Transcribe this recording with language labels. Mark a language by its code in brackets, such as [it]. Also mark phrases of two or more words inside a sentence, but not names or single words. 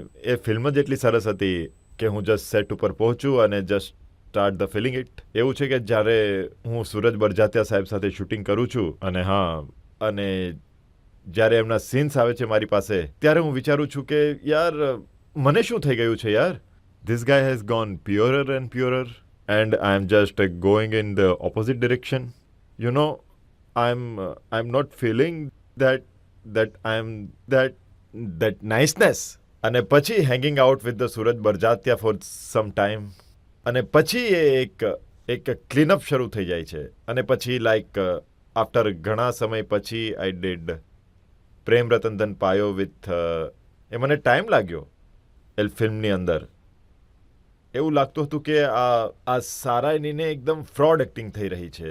[gu] એ ફિલ્મ જ એટલી સરસ હતી કે હું જસ્ટ સેટ ઉપર પહોંચું અને [en] just start the feeling it. [gu] એવું છે કે જ્યારે હું સૂરજ બરજાતિયા સાહેબ સાથે શૂટિંગ કરું છું અને જ્યારે એમના સીન્સ આવે છે મારી પાસે ત્યારે હું વિચારું છું કે યાર મને શું થઈ ગયું છે યાર. [en] This guy has gone purer and purer and I'm just going in the opposite direction. You know, I'm not feeling that I'm that niceness. [gu] અને પછી [en] hanging out with the Suraj Barjatia for some time. [gu] અને પછી એક [en] clean up [gu] શરૂ થઈ જાય છે. અને પછી [en] like after [gu] ઘણા સમય પછી [en] I did [gu] પ્રેમ રતન ધન પાયો with એ મને ટાઈમ લાગ્યો એ ફિલ્મની અંદર. એવું લાગતું હતું કે આ સારાઈનીને એકદમ [en] fraud acting [gu] થઈ રહી છે.